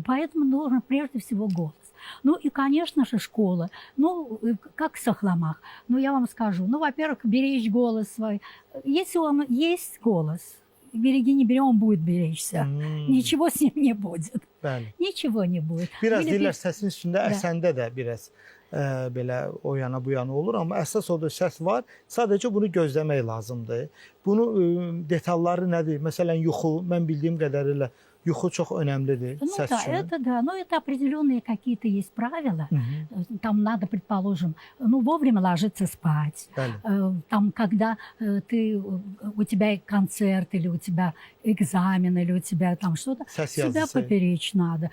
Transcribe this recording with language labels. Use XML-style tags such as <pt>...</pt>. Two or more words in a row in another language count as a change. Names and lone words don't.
<ru>Поэтому нужен прежде всего голос. Ну и, конечно же, школа. Ну, как в Сахламах. Ну, я вам скажу. Ну, во-первых, беречь голос свой. Если он есть голос, береги, не бери, он будет беречься. Ничего с ним не будет.</ru> <az>Bəli.</az> <ru>Ничего не будет.</ru> <az>Biraz</az> <ru>Или</ru> <az>deyirlər səsin üstündə,</az> <ru>Da.</ru> <az>əsəndə də biraz belə o yana bu yana olur, amma əsas odur səs var. Sadəcə bunu gözləmək lazımdır. Bunu detalları nədir? Məsələn, yuxu, mən bildiyim qədərilə yuxu çox önəmlidir</az> <ru>Ну</ru> <az>səs</az> <ru>да,</ru> <az>üçün.</az> <ru>это да, но это определенные какие-то есть правила. Там надо, предположим, ну, вовремя ложиться спать.</ru> <az>Bəli.</az> <ru>Там, когда у тебя концерт, или у тебя экзамен, или у тебя там что-то,</ru> <az>Səs</az> <ru>всегда</ru> <az>yazısı.</az> <ru>поберечь надо.</ru>